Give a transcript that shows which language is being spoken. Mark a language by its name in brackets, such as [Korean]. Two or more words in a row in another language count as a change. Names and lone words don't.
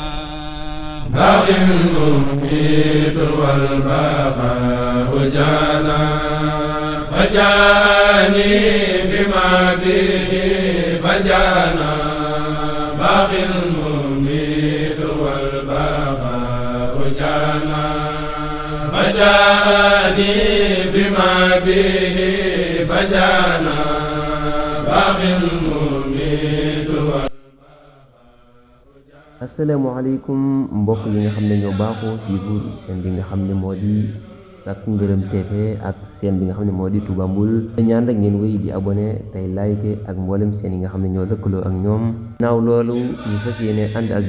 [Arabic] باغ المميت والبقاء جانا فجاءني بما به فجانا باغ المميت والبقاء جانا فجاءني بما به فجانا باغ المميت [Wolof] asalaamaaleykum mbokk yi nga xam ne ñoo baaxoo suivre seen bi nga xam ne moo di Sakku Ngërëm TV ak seen bi nga xam ne moo di Touba Mboul ñaan rek ngeen wéy di abonné tey like ak mboolem seen yi nga xam ne ñoo lëkkaloo ak ñoom naaw loolu ñu fas yéene ànd ak